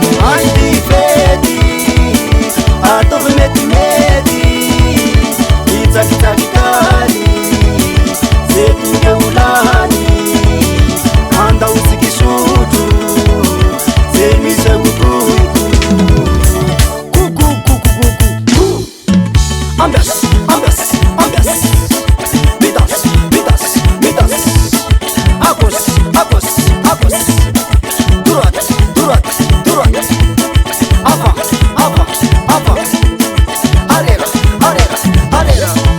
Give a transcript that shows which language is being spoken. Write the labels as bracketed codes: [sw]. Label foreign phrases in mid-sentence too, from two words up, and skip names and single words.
[mg] Anty fety, ataovy metimety, hitsakitsaky kany, ze tonga ho lany. Andao tsika sotro, ze misy agogogo. Koko, koko, koko, ko. Ambias, ambias, ambias. Midas, midas, midas. [fr] À gauche, à gauche, à gauche. Droite, droite, droite. Avant, avant, avant. Arrière, arrière, arrière.